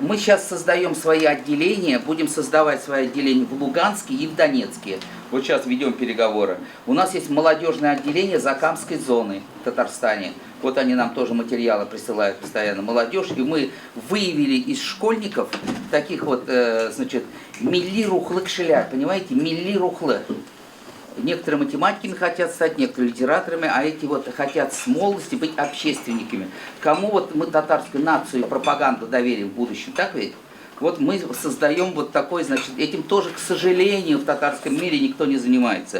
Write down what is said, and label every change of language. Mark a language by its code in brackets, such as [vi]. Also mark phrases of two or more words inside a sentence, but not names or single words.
[ru] Мы сейчас создаем свои отделения, будем создавать свои отделения в Луганске и в Донецке. Вот сейчас ведем переговоры. У нас есть молодежное отделение Закамской зоны в Татарстане. Вот они нам тоже материалы присылают постоянно, молодежь. И мы выявили из школьников таких вот, значит, [tt] милли рухлы кшеля, понимаете, милли рухлы. [ru] Некоторые математиками хотят стать, некоторые литераторами, а эти вот хотят с молодости быть общественниками. Кому вот мы татарскую нацию и пропаганду доверим в будущем, так ведь? Вот мы создаем вот такой, значит, этим тоже, к сожалению, в татарском мире никто не занимается.